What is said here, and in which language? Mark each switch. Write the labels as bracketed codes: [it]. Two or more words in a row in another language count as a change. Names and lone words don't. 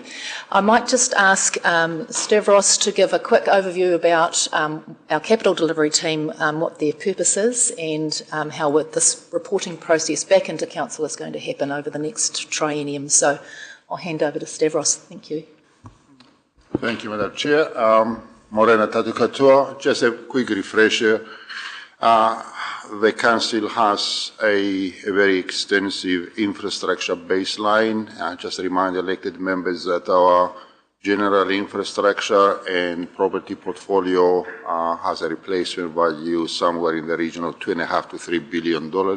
[en] I might just ask Stavros to give a quick overview about our capital delivery team, what their purpose is, and how this reporting process back into council is going to happen over the next triennium. So I'll hand over to Stavros. Thank you. Thank you, Madam Chair. [mi] Morena tatu katoa. [en] Just a quick refresher. The Council has a very extensive infrastructure baseline. Just remind elected members that our general infrastructure and property portfolio has a replacement value somewhere in the region of $2.5 to $3 billion.